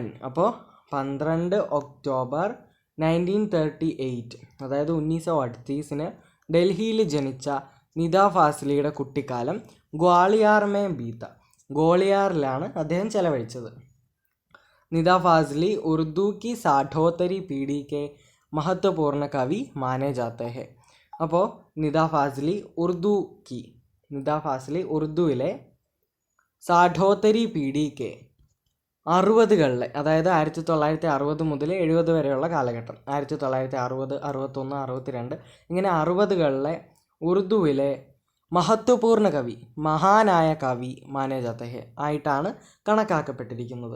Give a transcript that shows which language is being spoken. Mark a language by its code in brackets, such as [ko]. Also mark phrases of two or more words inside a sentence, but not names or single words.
[ml] അപ്പോൾ 12 ഒക്ടോബർ 1938 അതായത് 1938 ഡൽഹിയിൽ ജനിച്ച നിദാ ഫാസിലിയുടെ കുട്ടിക്കാലം ഗ്വാളിയാറിലാണ് അദ്ദേഹം ചെലവഴിച്ചത്. [hi] നിദാ ഫാസിലി ഉറുദു की 60वीं पीढ़ी के महत्वपूर्ण कवि माने जाते हैं. [ml] അപ്പോൾ നിദാ ഫാസിലി ഉറുദുവിലെ [hi] 60वीं पीढ़ी के [ml] 60കളിലെ, അതായത് 1960 മുതൽ 70 വരെയുള്ള കാലഘട്ടം, 1960, 61, 62 ഇങ്ങനെ 60കളിലെ ഉറുദുവിലെ മഹത്വപൂർണ്ണ കവി, മഹാനായ കവി [hi] माने जाते हैं [ml] ആയിട്ടാണ് കണക്കാക്കപ്പെട്ടിരിക്കുന്നത്.